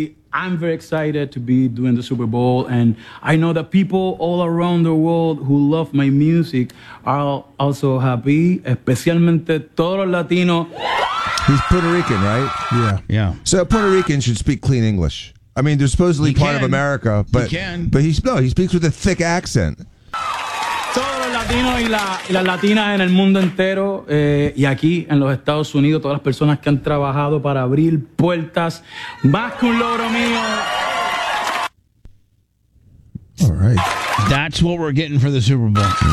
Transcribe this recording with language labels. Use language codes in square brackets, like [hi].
[en] I'm very excited to be doing the Super Bowl, and I know that people all around the world who love my music are also happy, [es] especialmente todo Latino. [en] He's Puerto Rican, right? Yeah. Yeah. So Puerto Ricans should speak clean English. I mean, they're supposedly part of America, but he speaks with a thick accent. [es] Latino y la latina en el mundo entero y aquí en los Estados Unidos todas las personas que han trabajado para abrir puertas más que un logro mío. [en] All right. That's what we're getting for the Super Bowl.